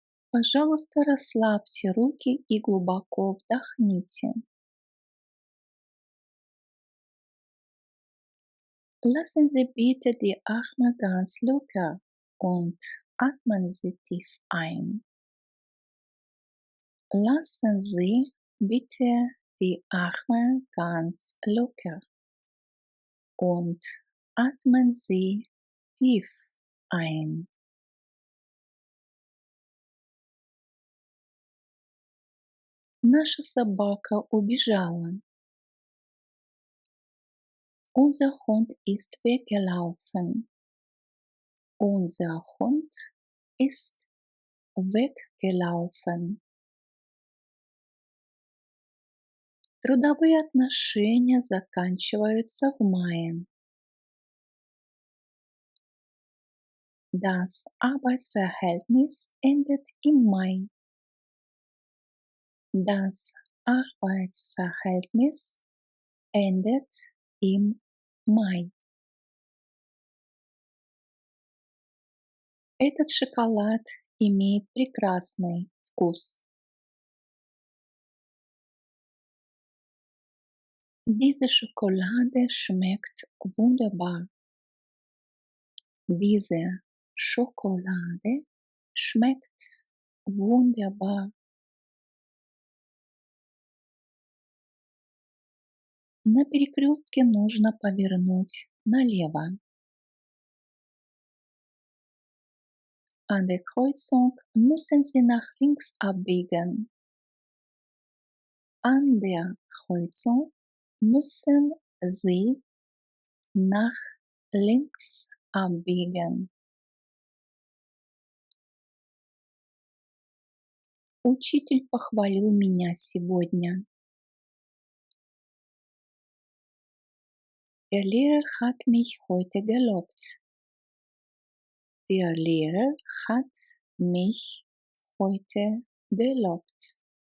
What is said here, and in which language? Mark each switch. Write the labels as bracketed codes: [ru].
[ru] Пожалуйста, расслабьте руки и глубоко вдохните. [de] Lassen Sie bitte die Arme ganz locker und atmen Sie tief ein. Lassen Sie bitte die Arme ganz locker und atmen Sie tief ein. [ru] Наша собака убежала. [de] Unser Hund ist weggelaufen. Unser Hund ist weggelaufen. [ru] Трудовые отношения заканчиваются в мае. [de] Das Arbeitsverhältnis endet im Mai. Das Arbeitsverhältnis endet im Mai. [ru] Этот шоколад имеет прекрасный вкус. [de] Diese Schokolade schmeckt wunderbar. Diese Schokolade schmeckt wunderbar. [ru] На перекрестке нужно повернуть налево. [de] An der Kreuzung müssen Sie nach links abbiegen. An der Kreuzung müssen Sie nach links abbiegen. [ru] Учитель похвалил меня сегодня. [de] Der Lehrer hat mich heute gelobt. Der Lehrer hat mich heute gelobt.